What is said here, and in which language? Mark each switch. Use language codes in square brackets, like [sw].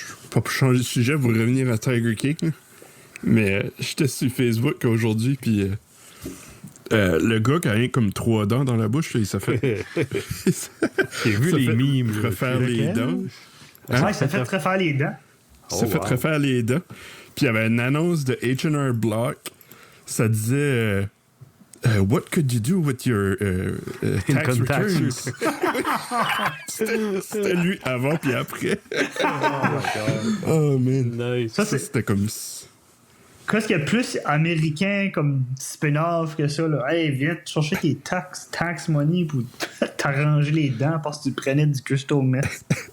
[fr] Pas pour changer de sujet, pour revenir à Tiger King, là, mais j'étais sur Facebook aujourd'hui, puis Le gars qui a rien comme 3 dents dans la bouche, là, il s'est fait. J'ai vu les mimes. refaire les dents. Ouais, ça fait refaire les dents. Il s'est fait refaire les dents. Puis il y avait une annonce de H&R Block. Ça disait [en] What could you do with your tax Income tax returns? [fr] C'était lui avant puis après. Oh man. Nice. Ça, Ça, c'était comme. Qu'est-ce qu'il y a plus américain comme spin-off que ça, là? Hey, viens te chercher tes tax money pour t'arranger les dents parce que tu prenais du crystal meth.